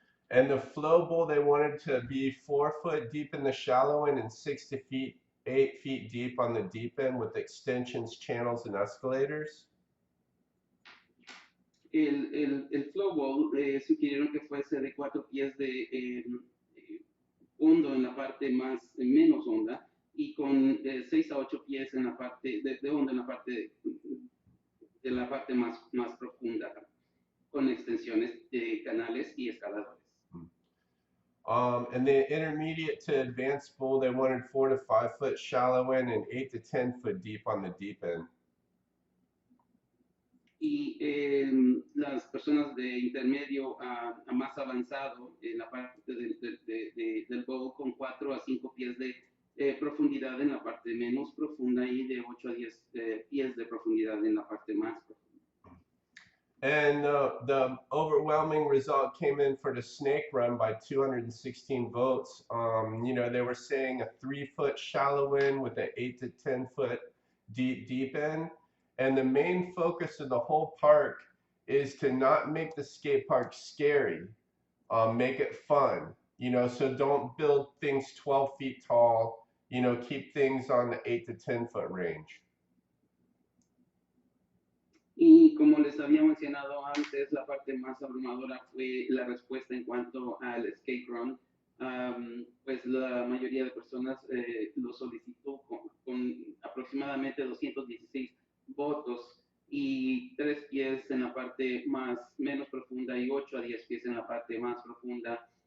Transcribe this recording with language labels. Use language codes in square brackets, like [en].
[en] And the flow bowl, they wanted to be 4 foot deep in the shallow end and 8 feet deep on the deep end with extensions, channels, and escalators. [es] El flowball sugirieron que fuese de 4 pies de hondo en la parte menos honda y con 6 a 8 pies en la parte de hondo en la parte de la parte más profunda, con extensiones de canales y escaladores. [en] And the intermediate to advanced bowl, they wanted 4 to 5 foot shallow end and 8 to 10 foot deep on the deep end. [es] Y las personas de intermedio a más avanzado en la parte del bowl con 4 a 5 pies de profundidad en la parte menos profunda y de 8 a 10 pies de profundidad en la parte más profunda. [en] And the overwhelming result came in for the snake run by 216 votes. You know, they were saying a 3 foot shallow end with an 8 to 10 foot deep end. And the main focus of the whole park is to not make the skate park scary, make it fun. You know, so don't build things 12 feet tall. You know, keep things on the 8 to 10 foot range. [es] Y como les había mencionado antes, la parte más abrumadora fue la respuesta en cuanto al skate run. Pues la mayoría de personas lo solicitó con aproximadamente 216 votos y 3 pies en la parte menos profunda y 8 a 10 pies en la parte más profunda.